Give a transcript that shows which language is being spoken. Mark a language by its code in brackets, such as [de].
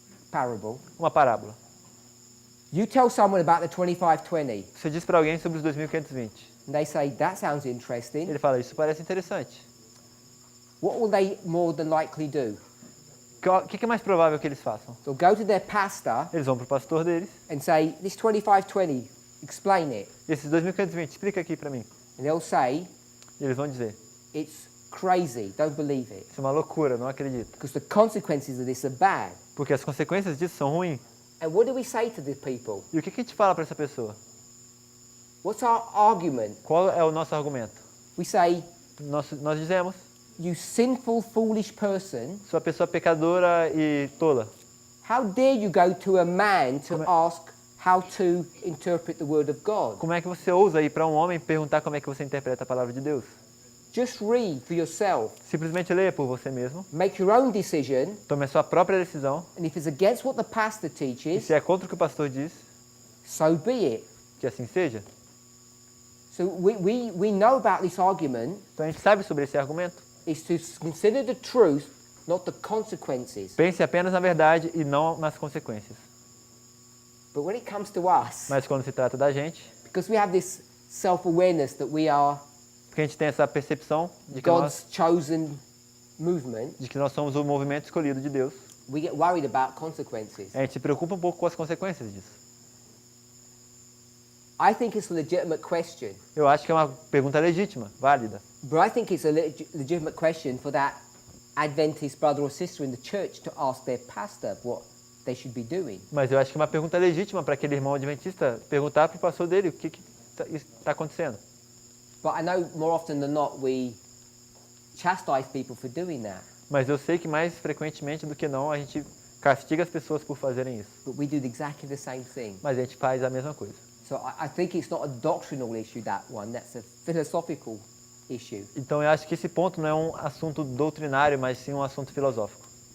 [en] Parable. [pt] Uma parábola. [en] You tell someone about the 2520. [pt] Você diz para alguém sobre os 2520. [en] And they say, that sounds interesting. [pt] Ele fala, isso parece interessante. [en] What will they more than likely do? [pt] O que é mais provável que eles façam? [en] They'll go to their pastor. [pt] Eles vão para o pastor deles. [en] And say, this 2520, explain it. [pt] Esses 2520, explica aqui para mim. [en] And they'll say, [pt] e eles vão dizer, [en] it's crazy, don't believe it. [pt] Isso é uma loucura, não acredito. [en] Because the consequences of this are bad. [pt] Porque as consequências disso são ruins. [en] And what do we say to the people? [pt] E o que a gente fala para essa pessoa? [en] What's our argument? [pt] Qual é o nosso argumento? [en] We say, [pt] nós dizemos, [en] you sinful, foolish person. [pt] Sua pessoa pecadora e tola. [en] How dare you go to a man to ask how to interpret the word of God? [pt] Como é que você ousa ir para um homem e perguntar como é que você interpreta a palavra de Deus? [en] Just read for yourself. [pt] Simplesmente leia por você mesmo. [en] Make your own decision. [pt] Tome a sua própria decisão. [en] And if it's against what the pastor [pt] E [en] teaches, [pt] se é contra o que o pastor diz, [en] so be it. [pt] Que assim seja. [en] So we know about this argument. [pt] Então a gente sabe sobre esse argumento. [en] Is to consider the truth, not the consequences. [pt] Pense apenas na verdade e não nas consequências. [en] But when it comes to us, [pt] mas quando se trata da gente, [en] because we have this self-awareness that we are [pt] porque a gente tem essa percepção de que [en] God's chosen movement, [pt] de que nós somos o movimento escolhido de Deus. [en] We get worried about consequences. [pt] A gente se preocupa um pouco com as consequências disso. [en] I think it's a legitimate question. [pt] Eu acho que é uma pergunta legítima, válida. [en] But I think it's a legitimate question for that Adventist brother or sister in the church to ask their pastor what they should be doing. [pt] Mas eu acho que é uma pergunta legítima para aquele irmão adventista perguntar para o pastor dele o que está acontecendo. [en] But I know more often than not we chastise people for doing that. [pt] Mas eu sei que mais frequentemente do que não a gente castiga as pessoas por fazerem isso. [en] But we do exactly the same thing. [pt] Mas a gente faz a mesma coisa. [en] So I think it's not a doctrinal issue, that one. That's a philosophical issue. [pt] Então eu acho que esse ponto não é um assunto doutrinário, mas sim um assunto filosófico.